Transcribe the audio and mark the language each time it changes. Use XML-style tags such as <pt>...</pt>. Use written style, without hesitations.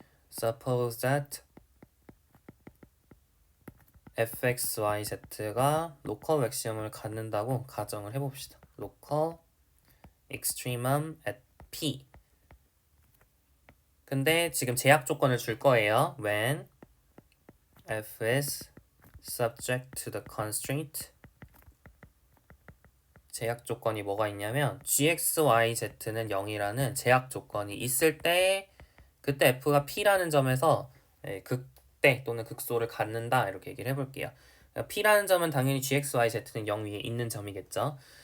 <en>Suppose that</en> <ko>fxyz가 로컬 맥시멈을 갖는다고 가정을 해봅시다.</ko> <en>로컬 extremum at p.</en> <ko>근데 지금 제약 조건을 줄 거예요.</ko> <en>When f is subject to the constraint.</en> <ko>제약 조건이 뭐가 있냐면 gxyz는 0이라는 제약 조건이 있을 때 그때 f가 p라는 점에서 극대 또는 극소를 갖는다 이렇게 얘기를 해볼게요. p라는 점은 당연히 gxyz는 0 위에 있는 점이겠죠.</ko>